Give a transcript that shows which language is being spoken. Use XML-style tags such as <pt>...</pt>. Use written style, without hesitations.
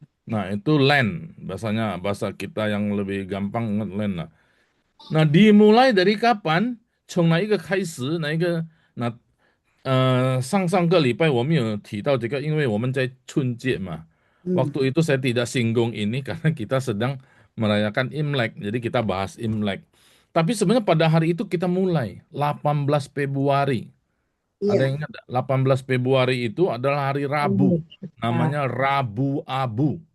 <id>Nah, itu land, bahasa kita yang lebih gampang ingat land lah. Nah, dimulai dari kapan?</id> <zh>从哪一个开始？哪一个？那上个礼拜我们有提到这个，因为我们在春节嘛.</zh> <id>Waktu itu saya tidak singgung ini karena kita sedang merayakan Imlek, jadi kita bahas Imlek. Tapi sebenarnya pada hari itu kita mulai 18 Februari. Ada yang ingat? 18 Februari itu adalah hari Rabu, namanya Rabu Abu.</id>